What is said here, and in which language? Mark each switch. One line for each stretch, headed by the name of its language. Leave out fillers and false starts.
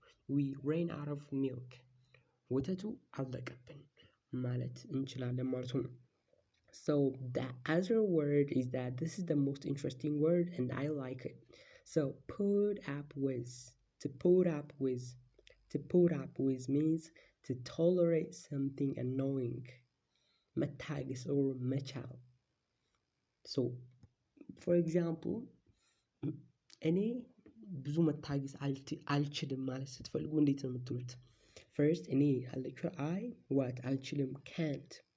English: we ran out of milk.
Amharic: ወተቱ አለቀብን ማለት እንችላለን ማለት ነው።
English: So the other word is that this is the most interesting word and I like it. So put up with. To put up with. To put up with means to tolerate something annoying.
Amharic: መታገስ or መቻል።
English: So for example
Amharic: እኔ ብዙ መታገስ አልችልም ማለት ስትፈልጉ እንዴት ነው የምትሉት?
English: First
Amharic: እኔ አለችው
English: what
Amharic: አልችልም
English: can't.